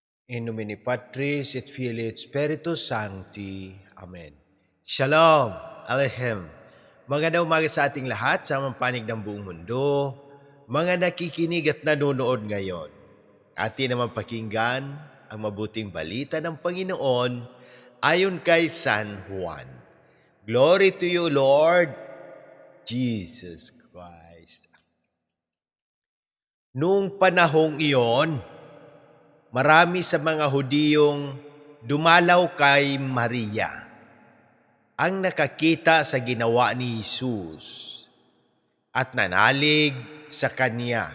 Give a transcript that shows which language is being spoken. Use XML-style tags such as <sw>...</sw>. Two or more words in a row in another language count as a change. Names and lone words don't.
<la>In nomine Patris et Filii et Spiritus Sancti.</la> <he>אמן. שלום עליכם.</he> <tl>Magandang umaga sa ating lahat sa panig ng buong mundo. Mga nakikinig at nanonood ngayon. Atin naman pakinggan ang mabuting balita ng Panginoon ayon kay San Juan.</tl> <en>Glory to you, Lord Jesus Christ.</en> <tl>Noong panahong iyon, marami sa mga Hudiyong dumalaw kay Maria ang nakakita sa ginawa ni Jesus at nanalig sa kanya.</tl>